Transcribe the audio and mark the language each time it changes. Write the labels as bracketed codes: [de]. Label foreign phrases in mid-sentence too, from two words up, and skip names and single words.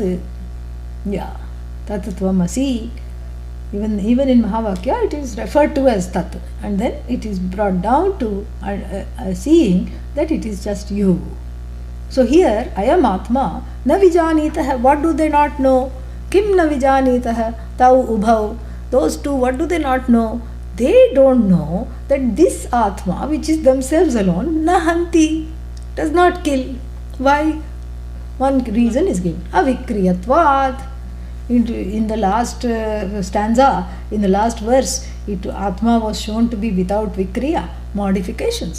[sa] Yeah, Tat Tvamasi. [en] Even in Mahavakya, it is referred to as Tat. And then it is brought down to seeing that it is just you. So here, I am Atma, [sa] na vijanitah. [en] What do they not know? [sa] Kim na vijanitah, tau ubhau. [en] Those two, what do they not know? They don't know that this Atma, which is themselves alone, nahanti, does not kill. Why? One reason is given. Avikriyatvat. In the last stanza, in the last verse, Atma was shown to be without vikriya, modifications.